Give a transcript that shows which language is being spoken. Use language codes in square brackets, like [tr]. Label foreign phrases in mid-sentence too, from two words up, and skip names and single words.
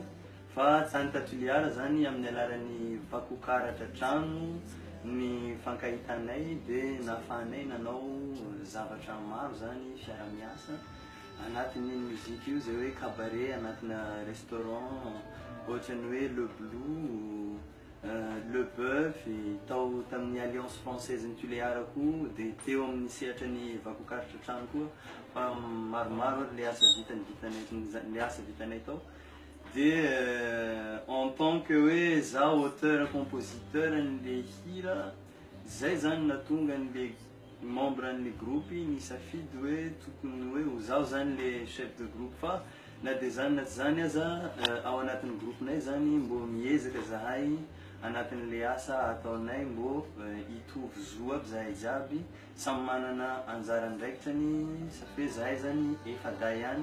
[mg] Fa tany Toliara zany amin'ny alalan'ny vakokaratra trano ny fankahitanay dia nahafahanay nanao zavatra maro zany fiara-miasa anatin'ny muzika io, zay hoe cabaret anatina restaurant ohatrany hoe Le Blue, Le Bœuf, tao tamin'ny Alliance Française ny Toliara koa dia teo amin'ny sehatra ny vakokaratra trano koa fa maromaro le asa vitanay tao. Dia [fr] en tant que [mg] hoe zaho [fr] auteur compositeur [mg] n'le hira, zay zany natonga n'le membre n'le groupe nisafidy hoe tokony hoe ho zaho zany le [fr] chef de groupe. [mg] Fa na dia zany na tsy zany aza ao anatin'ny groupinay zany mbo miezaka zahay anatin'le asa ataonay mbo hitovy zo aby zahay jiaby, samy manana anjara andraikitrany safe zahay zany efa day ihany.